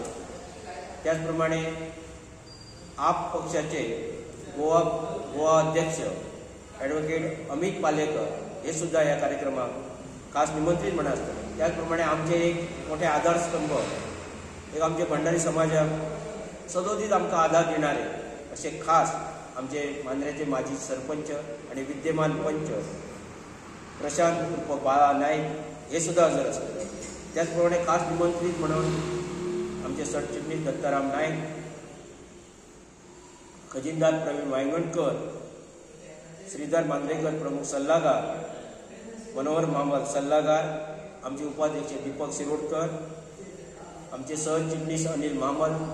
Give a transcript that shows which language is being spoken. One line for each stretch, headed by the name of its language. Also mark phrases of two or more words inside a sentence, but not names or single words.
Marathi: त्याचप्रमाणे आप पक्षाचे गोवा अध्यक्ष ॲडव्होकेट अमित पालेकर हे सुद्धा या कार्यक्रमाक खास निमंत्रित म्हणून असतले. त्याचप्रमाणे आमचे एक मोठे आधारस्तंभ एक आमचे भंडारी समाजाक सदोदीत आमकां आधार देणारे असे खास आमचे मांद्र्याचे माजी सरपंच आणि विद्यमान पंच प्रशांत उर्फ बाळा नाईक हे सुद्धा हजर असतले. त्याचप्रमाणे खास निमंत्रित म्हणून आमचे सरचिटणीस दत्ताराम नाईक, खजिनदार प्रवीण वांयगणकर, श्रीधर मांद्रेकर प्रमुख सल्लागार, मनोहर मामल सल्लागार, आमचे उपाध्यक्ष दीपक शिरोडकर, आमचे सहचिटणीस अनिल मामल,